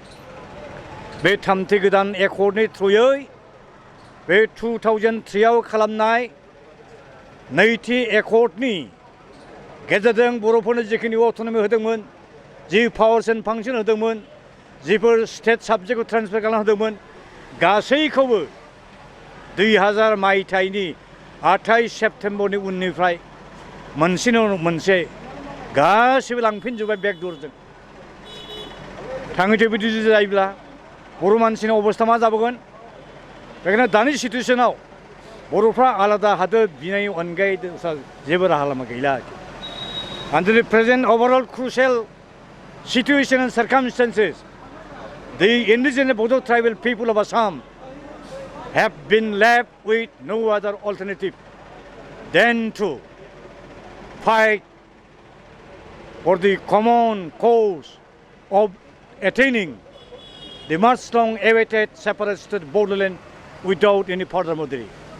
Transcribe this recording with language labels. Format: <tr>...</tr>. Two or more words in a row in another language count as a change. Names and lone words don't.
<brx>बे थामथि गोदान एकर्डनि थ्रुयै बे 2003 आव खालामनाय नैथि एकर्डनि गेजेरजों बर'फोरनो जिखिनि अट'नमि होदोंमोन जि</brx> <en>powers and functions</en> <brx>होदोंमोन जिफोर</brx> <en>state subject</en> <brx>ट्रेन्सफार खालामना होदोंमोन गासैखौबो 2000 मायथाइनि 28 सेप्तेम्बरनि उननिफ्राय मोनसेनि उनाव मोनसे गासैबो लांफिनजोब्बाय बेकदरजों थाङै बिदि जायोब्ला बर' मानसिनि अबस्था मा जाबोगोन बेखायनो दानि सिटुएसनाव बर'फ्रा आलादा हादोर बिनायनि अनगायै जेबो राहा लामा गैला</brx> <en>Under the present overall crucial situation and circumstances, the indigenous Bodo tribal people of Assam have been left with no other alternative than to fight for the common cause of attaining the much long awaited separate state Bodoland without any further delay.</en>